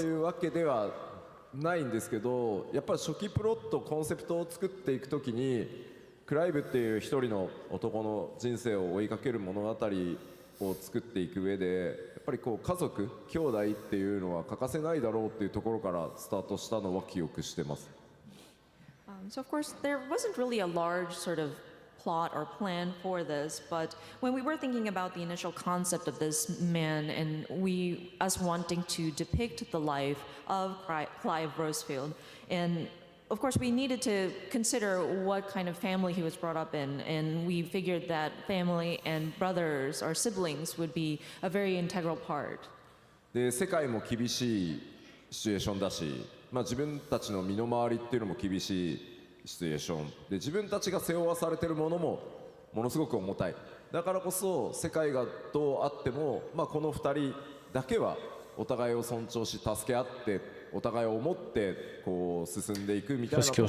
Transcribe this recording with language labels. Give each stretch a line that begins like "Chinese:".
Japanese: いうわけではないんですけど、やっぱり初期プロットコンセプトを作っていくときにクライブっていう一人の男の人生を追いかける物語を作っていく上で、やっぱりこう家族兄弟っていうのは欠かせないだろうっていうところからスタートしたのは記憶してます。
English: So of course, there wasn't really a large sort of plot or plan for this, but when we were thinking about the initial concept of this man and us wanting to depict the life of Clive Rosefield, and of course we needed to consider what kind of family he was brought up in, and we figured that family and brothers or siblings would be a very integral part.
Japanese: で世界も厳しいシチュエーションだし、自分たちの身の回りっていうのも厳しいシチュエーションで、自分たちが背負わされているものもものすごく重たい。だからこそ世界がどうあっても、この2人だけはお互いを尊重し助け合ってお互いを思ってこう進んでいくみたいなところを